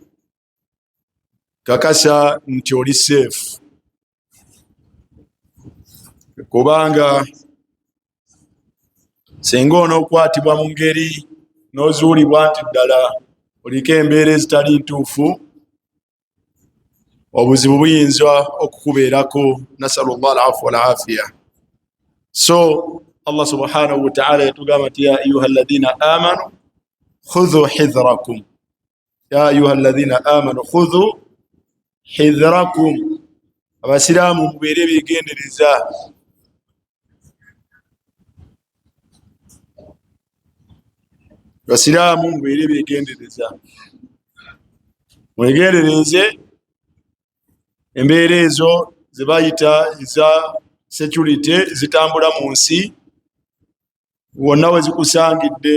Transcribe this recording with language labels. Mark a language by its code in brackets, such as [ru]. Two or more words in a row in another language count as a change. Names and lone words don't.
[lg] kakasa nti oli seefu, kubanga singa onookwatibwa mu ngeri n'ozuulibwa nti ddala oliko embeera ezitali ntuufu, obuzibu buyinza okukubeerako. [ar] نسأل الله العفو والعافية. [lg] So [ar] الله سبحانه وتعالى [lg] yatugamba nti [ar] يا أيها الذين آمنوا خذوا حذركم, يا أيها الذين آمنوا خذوا حذركم. [lg] Abasiraamu mubeere beegendereza. Basiraamu mubeere beegendereza, mwegendereze embeera ezo ze bayita eza security zitambula mu nsi wonna we zikusangidde.